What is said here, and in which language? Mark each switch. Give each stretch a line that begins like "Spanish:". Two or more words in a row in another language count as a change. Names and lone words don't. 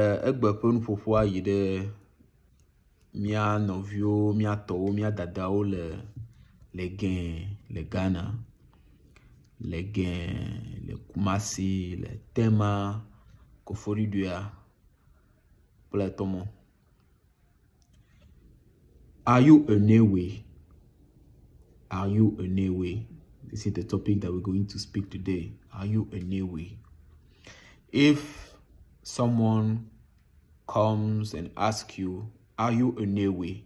Ewe: egbe ƒe nuƒoƒoa yi ɖe mia nɔviwo, mia tɔwo, mia dadawo le Gɛ le Ghana, le Gɛ, le Kumasi, le Tema, Koforidua kple tɔmɔ.
English: Are you a Newe? Are you a Newe? This is the topic that we're going to speak today. Are you a Newe? If someone comes and asks you, are you a Newe?